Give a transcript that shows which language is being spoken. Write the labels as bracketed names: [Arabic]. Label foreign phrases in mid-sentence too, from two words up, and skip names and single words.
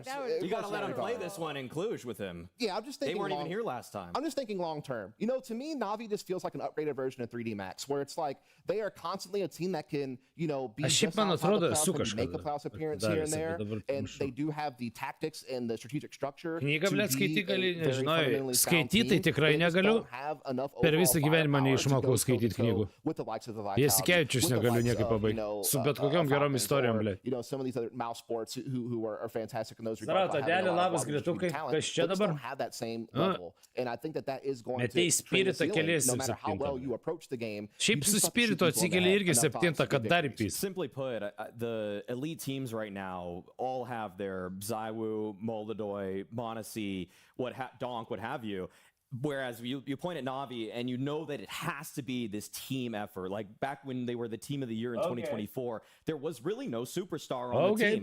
[English] You got to let him play this one in Cluj with him. Yeah, I'm just thinking. They weren't even here last time. I'm just thinking long term. You know, to me, NAVI just feels like an upgraded version of 3D Max, where it's like they are constantly a team that can, you know, be just outside the playoffs, make a playoffs appearance here and there, and they do have the tactics and the strategic structure. [Lithuanian] Knygą, blėt, skaityti gali, nežinau, skaityti tikrai negaliu. Per visą gyvenimą neišmokau skaityti knygų. Jasikevičius negaliu niekaip pabaigti. Su bet kokiom gerom istorijom, blėt. Zarato, dėlė, labas, gretukai. Kas čia dabar? Metei spiritą keliesi 7. Šiaip su spiritu atsikeli irgi 7, kad dar įpys. [English] Simply put, the elite teams right now all have their Zaiwu, Moldadoi, Monasi, Donk, what have you. Whereas you point at NAVI and you know that it has to be this team effort. Like back when they were the team of the year in 2024, there was really no superstar on the team.